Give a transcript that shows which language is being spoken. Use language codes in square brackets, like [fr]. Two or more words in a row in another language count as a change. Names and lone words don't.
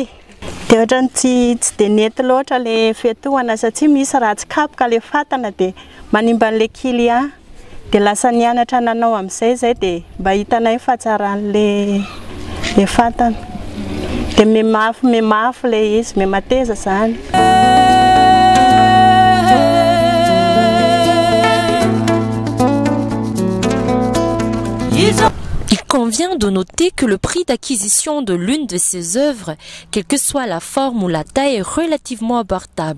[mg] Dia ohatrany tsy dia nety loatra le fetohana satria misy raha tsy kapoka le fatana dia manimba an'le client. Dia lasa nianatra nanao amin'izay zay dia mba hitanay fahatsaran'le fatana. Dia memafy le izy, memateza zany. [fr] Il convient de noter que le prix d'acquisition de l'une de ces œuvres, quelle que soit la forme ou la taille, est relativement abordable.